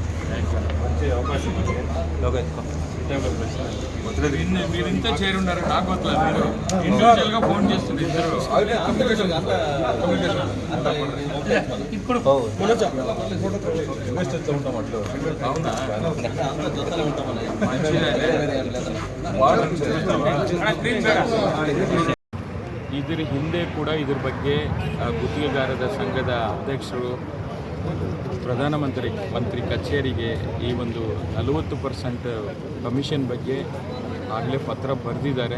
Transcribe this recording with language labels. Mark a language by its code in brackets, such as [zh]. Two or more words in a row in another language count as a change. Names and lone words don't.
[te] మంచి అవకాశం మీరు ఇంత చేరున్నారు. నాకు మీరు ఇండివిజువల్ గా ఫోన్ చేస్తున్నారు ఇద్దరు. అవునా? [kn] ಇದ್ರ ಹಿಂದೆ ಕೂಡ ಇದ್ರ ಬಗ್ಗೆ ಗುತ್ತಿಗೆಗಾರರ ಸಂಘದ ಅಧ್ಯಕ್ಷರು ಪ್ರಧಾನಮಂತ್ರಿ ಕಚೇರಿಗೆ ಈ ಒಂದು 40% ಕಮಿಷನ್ ಬಗ್ಗೆ ಆಗಲೇ ಪತ್ರ ಬರೆದಿದ್ದಾರೆ.